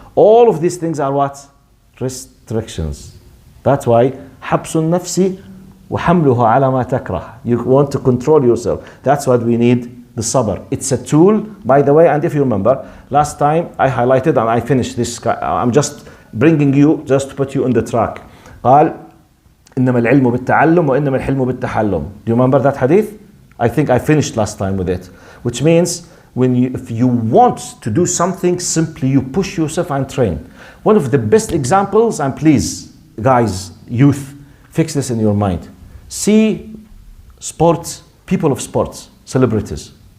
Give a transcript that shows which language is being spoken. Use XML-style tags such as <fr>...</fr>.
<en>All of these things are what? Restrictions. That's why, habsun nafsi</en> <ar>وحمله على ما تكره.</ar> <en>You want to control yourself. That's what we need, the sabr. It's a tool, by the way, and if you remember, last time I highlighted and I finished this, I'm just bringing you, just to put you on the track.</en> <ar>قال إنما العلم بالتعلم وإنما الحلم بالتحلم.</ar> <en>Do you remember that hadith? I think I finished last time with it. Which means if you want to do something, simply you push yourself and train. One of the best examples, and please, guys, youth, fix this in your mind. See sports, people of sports, celebrities.</en>